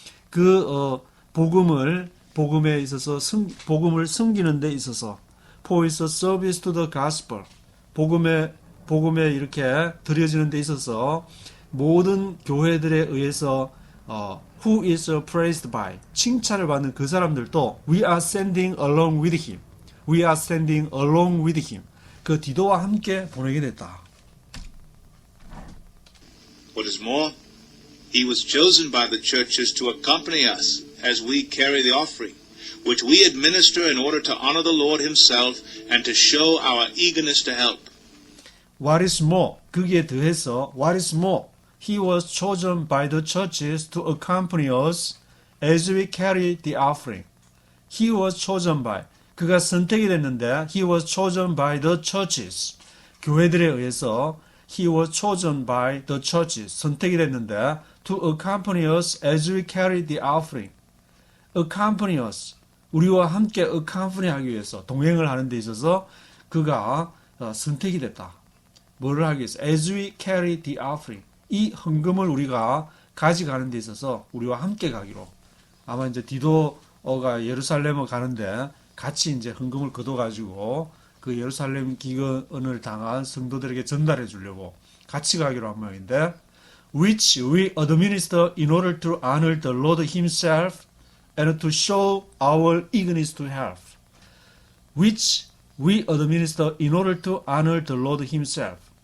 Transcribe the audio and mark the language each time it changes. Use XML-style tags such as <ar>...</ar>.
<ko>그 복음에 있어서 복음을 섬기는 데 있어서</ko> <en>for his service to the gospel</en> <ko>복음에 이렇게 드려지는 데 있어서 모든 교회들에 의해서</ko> <en>who is praised by</en> <ko>칭찬을 받는 그 사람들도</ko> <en>we are standing along with him. We are standing along with him.</en> <ko>그 디도와 함께 보내게 됐다.</ko> <en>What is more, he was chosen by the churches to accompany us as we carry the offering, which we administer in order to honor the Lord himself and to show our eagerness to help. What is more,</en> <ko>그기에 더해서</ko> <en>what is more, he was chosen by the churches to accompany us as we carry the offering. He was chosen by,</en> <ko>그가 선택이 됐는데</ko> <en>he was chosen by the churches.</en> <ko>교회들에 의해서</ko> <en>he was chosen by the churches.</en> <ko>선택이 됐는데</ko> <en>to accompany us as we carry the offering. accompany us.</en> <ko>우리와 함께 accompany 하기 위해서 동행을 하는 데 있어서 그가 선택이 됐다. 뭐를 하기 위해서?</ko> <en>As we carry the offering.</en> <ko>이 헌금을 우리가 가져가는 데 있어서 우리와 함께 가기로. 아마 이제 디도가 예루살렘을 가는데 같이 이제 헌금을 거둬가지고 그 예루살렘 기근을 당한 성도들에게 전달해 주려고 같이 가기로 한 모양인데</ko> <en>which we administer in order to honor the Lord himself and to show our eagerness to help. which we administer in order to honor the Lord himself.</en>